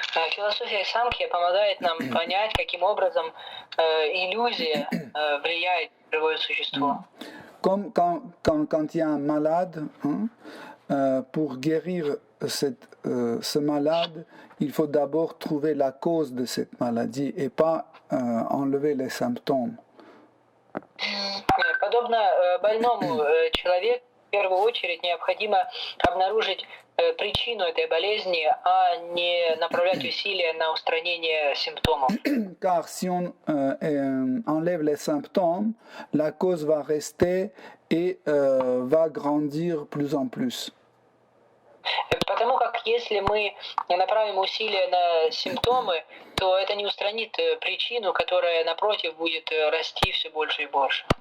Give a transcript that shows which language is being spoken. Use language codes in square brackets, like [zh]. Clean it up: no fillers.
[ru] Философия Санkhya помогает нам понять, каким образом иллюзия влияет на живое существо. [fr] Comme quand il y a un malade, pour guérir ce malade, il faut d'abord trouver la cause de cette maladie et pas enlever les symptômes. [ru] Подобно больному человеку, в первую очередь необходимо обнаружить причину этой болезни, а не направлять усилия на устранение симптомов. [fr] Car si on enlève les symptômes, la cause va rester et va grandir plus en plus. [ru] Потому как если мы направим усилия на симптомы, то это не устранит причину, которая, напротив, будет расти все больше и больше.